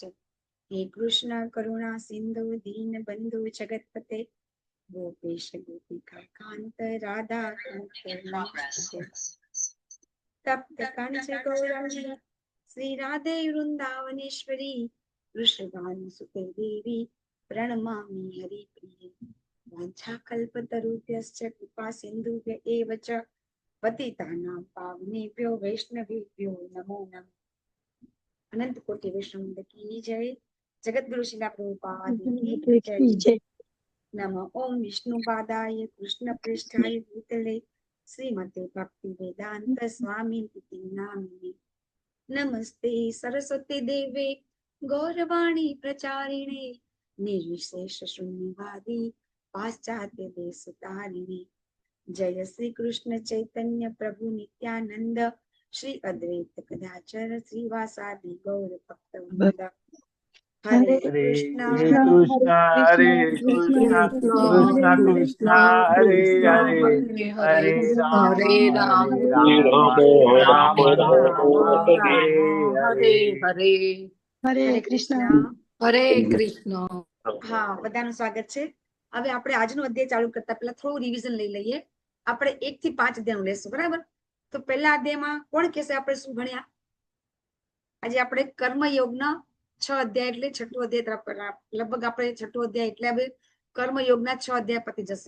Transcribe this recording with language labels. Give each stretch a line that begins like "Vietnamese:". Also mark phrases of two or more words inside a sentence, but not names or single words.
Sanskrit: हे कृष्ण करुणा सिंधु दीन बंधु जगतपते गोपेश गोपिका कांत राधा तप्त कंच गौरंगी श्री राधे वृंदावनेश्वरी वृषभानु सुते देवी પ્रणमामि हरिप्रिये. वाञ्छाकल्पतरुभ्यश्च कृपा सिन्धुभ्य एव च पतितानां पावनेभ्यो वैष्णवेभ्यो नमो नमः.
Hindi: अनंत कोटि वैष्णव की जय. जगद्गुरु श्रीला प्रभुपाद की जय.
Sanskrit: नमः ओम विष्णुपादाय कृष्ण पृष्ठाय भूतले श्रीमते भक्ति वेदांत स्वामी इति नामिने. नमस्ते सरस्वती देवे गौरवाणी प्रचारिणे निर्विशेष शून्यवादी पाश्चात्य देश तारिणे. जय श्री कृष्ण चैतन्य प्रभु नित्यानंद श्री अद्वैत गदाचर श्रीवासादि गौर भक्तवृंद. हरे कृष्णा हरे कृष्ण कृष्ण कृष्ण हरे हरे हरे राम राम राम हरे हरे.
Gujarati: હરે કૃષ્ણ. હરે કૃષ્ણ. હા, બધાનું સ્વાગત છે. હવે આપણે આજનો અધ્યાય ચાલુ કરતા પહેલા થોડું રિવિઝન લઈ લઈએ. આપણે 1 થી 5 અધ્યાય લેશું, બરાબર? તો પહેલા અધ્યાયમાં કોણ કહેશે આપણે શું ભણ્યા? આજે આપણે કર્મયોગના 6 અધ્યાય એટલે છઠ્ઠો અધ્યાય તરફ લગભગ આપણે છઠ્ઠો અધ્યાય એટલે હવે કર્મયોગના 6 અધ્યાય પતી જશે.